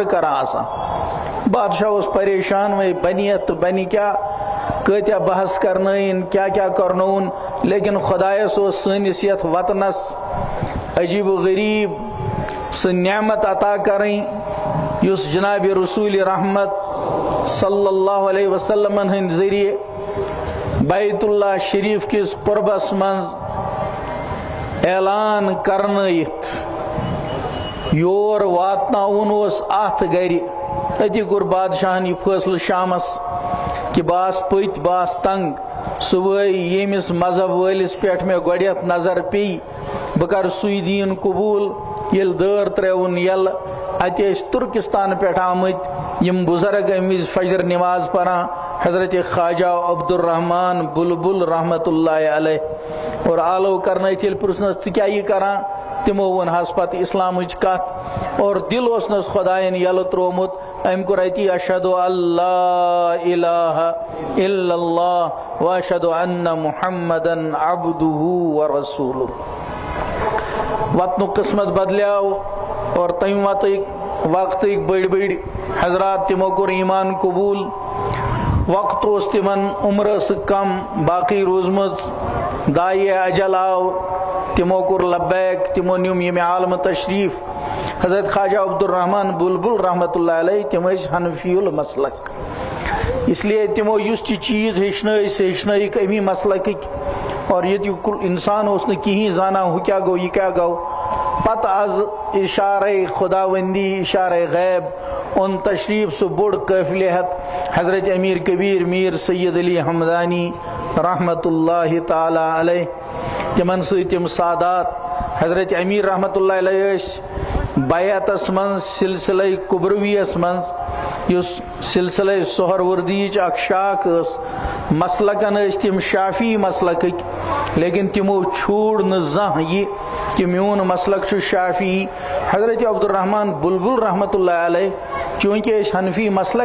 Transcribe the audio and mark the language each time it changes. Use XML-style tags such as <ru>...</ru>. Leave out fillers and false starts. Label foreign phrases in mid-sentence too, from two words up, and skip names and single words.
<ks>کران آسان بادشاہ اوس پریشان وۄنۍ بنہِ تہٕ بنہِ کیاہ کۭتیاہ بحث کرنٲیِن کیاہ کرنووُن لیکن خدایس اوس سٲنِس یتھ وطنس عجیب و غریب سُہ نعمت عطا کرٕنۍ یُس جناب رسول رحمت صلی اللہ علیہ وسلم ہٕنٛدۍ ذریعہ بیت اللہ شریف کس قربس منٛز اعلان کرنٲیِتھ یور واتناوُن اوس اتھ گرِ أتی کوٚر بادشاہن یہ فٲصلہٕ شامس کہ بہٕ آس پٔتۍ بہٕ آس تنگ صبحٲے ییٚمِس مذہب وٲلِس پٮ۪ٹھ مےٚ گۄڈٮ۪تھ نظر پیٚیہِ بہٕ کرٕ سُے دیٖن قبوٗل ییٚلہِ دٲر ترٛٲوُن یَلہٕ اَتہِ ٲسۍ تُرکستان پٮ۪ٹھ آمٕتۍ یِم بُزرگ اَمہِ وِزِ فجر نماز پران حضرت خواجہ عبدالرحمان بلبل رحمت اللہ علیہ اور آلو کرنٲیِتھ ییٚلہِ پرٛژھنَس ژٕ کیٛاہ یہِ کران تمو وون حظ پتہٕ اسلامٕچ کتھ اور دل اوسنس خدایَن یلہٕ تروومُت أمۍ کوٚر اتی</ks> <ar>اشہد اللہ الہ الا اللہ واشہد ان محمدن عبدہ ورسولہ</ar> <ks>وطنُک قسمت بدلیو اور تمہِ وقتٕکۍ بٔڑۍ بٔڑۍ حضرات تمو کوٚر ایمان قبوٗل وقت اوس تمن عمر ٲسٕکھ کم باقی روٗزمٕژ دایہِ اجل آو تمو کوٚر لبیک تمو نیوم ییٚمہِ عالمہٕ تشریف حضرت خواجہ عبدالرحمان بلبل رحمت اللہ علیہ تم ٲسۍ حنفی المسلک</ks> <ur>اس لیے</ur> <ks>تمو یُس تہِ چیٖز ہیٚچھنٲے سُہ ہیٚچھنٲیِکھ امی مسلکٕکۍ اور ییٚتیُک انسان اوس نہٕ کِہیٖنۍ زانان ہُہ کیٛاہ گوٚو یہِ کیٛاہ گوٚو پتہٕ آز اشارے خداوندی اشارے غیب اون تشریف سُہ بوٚڑ قٲفلہِ ہٮ۪تھ حضرت امیر کبیر میر سید علی حمدانی رحمت اللہ تعالی علیہ تمن سۭتۍ تِم سادات حضرت امیر رحمت اللہ علیہ ٲسۍ بیعتس منٛز سلسلے قبرویس منٛز یُس سلسلے سہروردیِچ اکھ شاخ ٲس مسلکن ٲسۍ تِم شافی مسلکٕکۍ لیکن تِمو چھوڑ نہٕ زانٛہہ یہِ کہ میون مسلک چھُ شافی حضرت عبدالرحمان بلبل رحمت اللہ علیہ چونکہ أسۍ حنفی مسلک</ks>